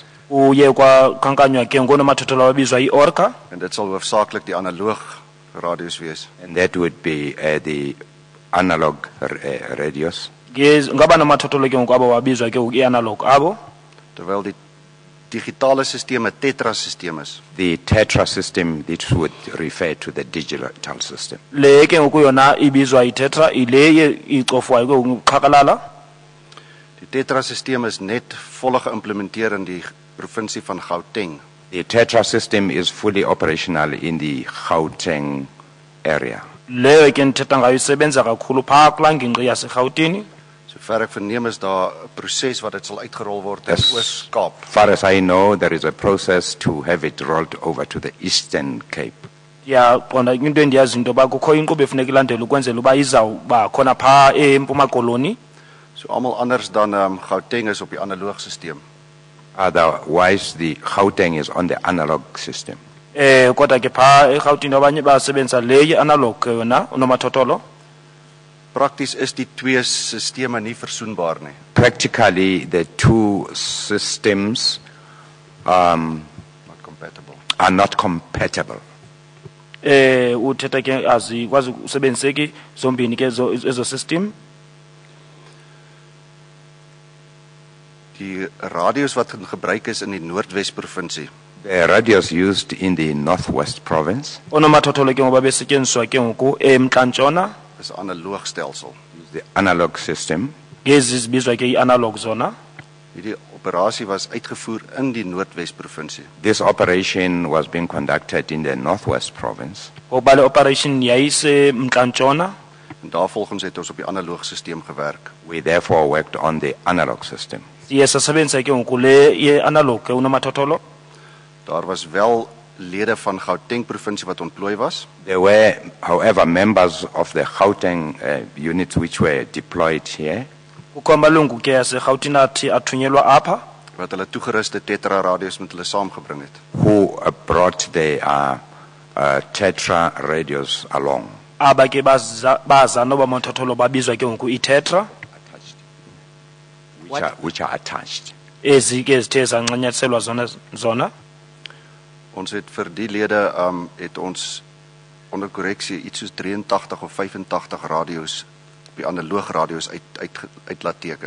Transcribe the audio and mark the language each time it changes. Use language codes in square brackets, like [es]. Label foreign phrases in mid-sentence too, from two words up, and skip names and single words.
[xh] Uye kwakhankanywa ke ngonomathotholo ababizwa i-Orca. [af] En dit sal hoofsaaklik die analoog radios wees. [en] and that would be the analog radios. [xh] Ngaba nomathotholo ke ngoku abo babizwa ke ngoku i-analog abo. [af] Terwyl die digitale stelsel 'n tetra-stelsel is. [en] The tetra system, this would refer to the digital system. [xh] Le ke ngoku yona ibizwa i-tetra ile icofwayo ke ngoku qhakalala. [af] Die tetra-stelsel is net volle geïmplementeer in die provinsie van Gauteng. [en] The tetra system is fully operational in the Gauteng area. [xh] leyo ke ndithetha ngayo isebenza kakhulu phaa kulaa ngingqi yaseRhawutini. [af] Sover ek verneem is daar 'n proses wat dit sal uitgerol word in [en] Yes. [af] Oos-Kaap. [en] Far as I know, there is a process to have it rolled over to the Eastern Cape. [xh] Ndiyaqonda into endiyazi into yoba kukho inkqubo efuneka ilandelwe ukwenzela uba izawuba khona phaa eMpuma Koloni. [af] So almal anders dan Gauteng is op die analoog stelsel. [en] Otherwise, the Gauteng is on the analog system. [xh] Kodwa ke phaa eRhawutini abanye basebenzisa le analog yona unomathotholo. [af] Prakties is die twee sisteme nie versoenbaar nie. [en] Practically, the two systems Not compatible. are not compatible. [xh] Uthetha ke azikwazi usebenziseki zombini ke ezo system. [af] Die radios wat gebruik is in die Noordwes provinsie [en] The radios used in the Northwest Province, [xh] Onomathotholo ke ngoba besetyenziswa ke ngoku eMntla-Ntshona. [af] is 'n analoog stelsel. [en] the analog system. [xh] Ngezi zibizwa ke i-analog zona. [af] Hierdie operasie was uitgevoer in die Noordwes provinsie. [en] This operation was being conducted in the Northwest Province. [xh] Ngoba le operation yayiseMntla-Ntshona. [af] En daarvolgens het ons op die analoog stelsel gewerk. [en] We therefore worked on the analog system. [xh] Siye sasebenzisa ke ngoku le ye-analog ke unomathotholo. [af] Daar was wel lede van Gauteng provinsie wat ontplooi was. [en] There were, however, members of the Gauteng units which were deployed here, [xh] Kukho amalungu ke yaseRhawutini athi athunyelwa apha [af] wat hulle toegeruste Tetra radios met hulle saamgebring het. [en] who brought the Tetra radios along. [xh] aba ke baza noba mathotholo babizwa ke ngoku i-tetra [en] Which are attached. [xh] ezi ke zithe zancanyatheselwa zona. [af] Ons het vir die lede het ons onder korreksie iets soos 83 of 85 radios op die analoog radios uit laat teken.